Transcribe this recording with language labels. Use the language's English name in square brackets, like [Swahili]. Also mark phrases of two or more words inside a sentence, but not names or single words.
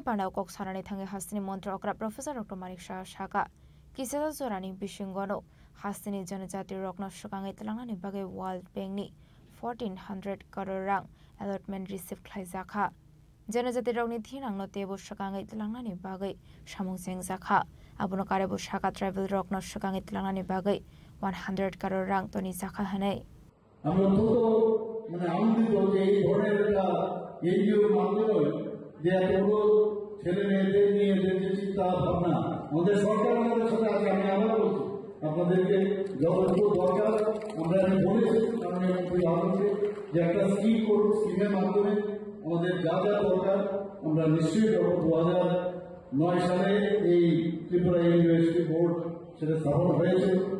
[Kok Borok] पान्डाव कक सानानि थांगै हास्तिनि मन्त्री अकरा प्रोफेसर डॉक्टर मानिक साहा किसेजा जरानि बिसिंगनो हास्तिनि जनजाति रकना सुकांगै तलांनि बागै वर्ल्ड बैंकनि 1400 करोड़ रां [English] allotment receive [Kok Borok] खालामजाखा जनजाति रगनि थिनांनो तेबो सुकांगै तलांनि बागै सामुंजें जाखा आबुनो कारेबो शाखा ट्राइबल रकनो सुकांगै तलांनि बागै 100 करोड़ रां तनि जाखा हनै [Bangla] আমরা তো মানে আনন্দিত যে এই ধরনের একটা এনজিওর মাধ্যমে যে এতগুলো ছেলে মেয়েদের নিয়ে যে চিন্তা ভাবনা আমাদের সরকার আমাদের সাথে আছে। আমি আবার বলছি আপনাদেরকে যতটুকু দরকার আমরা বলেছি মাননীয় যে একটা স্কিম করুন, স্কিমের মাধ্যমে আমাদের যা যা দরকার আমরা নিশ্চয়ই 2009 সালে এই ত্রিপুরা ইউনিভার্সিটি বোর্ড সেটা স্থাপন হয়েছে